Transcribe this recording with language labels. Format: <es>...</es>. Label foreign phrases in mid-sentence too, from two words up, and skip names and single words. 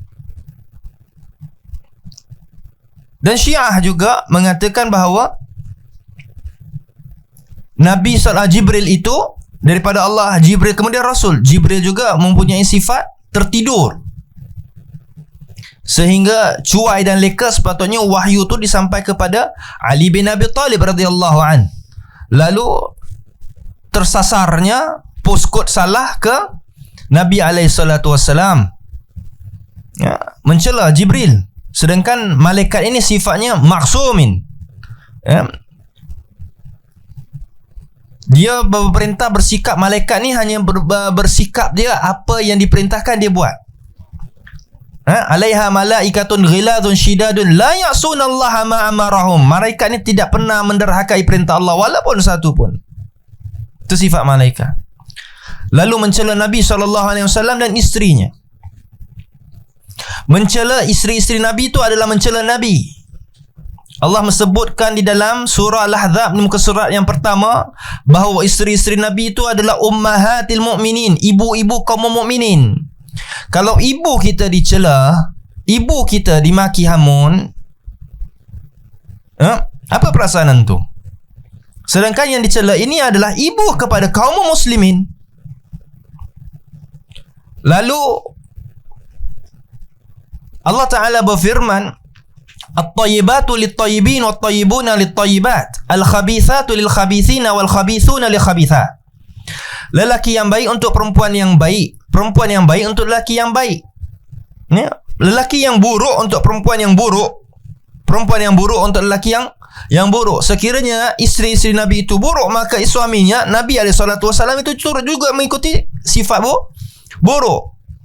<ms>Dan Syiah juga mengatakan bahawa Nabi Jibril itu daripada Allah, Jibril kemudian Rasul. Jibril juga mempunyai sifat tertidur, sehingga cuai dan leka sepatutnya wahyu itu disampaikan kepada Ali bin Abi Talib</ms> <ar>رضي الله عن.</ar> <ms>Lalu tersasarnya postcode salah ke Nabi SAW, mencela Jibril. Sedangkan malaikat ini sifatnya maksumin. Dia berperintah bersikap, malaikat ni hanya bersikap dia apa yang diperintahkan dia buat.</ms> <ar>عليها ملائكة غلاظ شداد لا يعصون الله ما أمرهم.</ar> <ms>Malaikat ni tidak pernah menderhakai perintah Allah walaupun satu pun. Itu sifat malaikat. Lalu mencela Nabi SAW dan isterinya. Mencela isteri-isteri Nabi itu adalah mencela Nabi. Allah menyebutkan di dalam surah Al-Ahzab, muka surat yang pertama, bahawa isteri-isteri Nabi itu adalah</ms> <ar>أمهات المؤمنين,</ar> <ms>ibu-ibu kaum mukminin. Kalau ibu kita dicela, ibu kita dimaki hamun, apa perasaan antum? Sedangkan yang dicela ini adalah ibu kepada kaum muslimin. Lalu Allah Ta'ala berfirman,</ms> <ar>الطيبات للطيبين والطيبون للطيبات، الخبيثات للخبيثين والخبيثون للخبيثات.</ar> <ms>Lelaki yang baik untuk perempuan yang baik, perempuan yang baik untuk lelaki yang baik. lelaki yang buruk untuk perempuan yang buruk, perempuan yang buruk untuk lelaki yang buruk. Sekiranya isteri-isteri Nabi itu buruk, maka suaminya Nabi SAW itu turut juga mengikuti sifat buruk.</ms>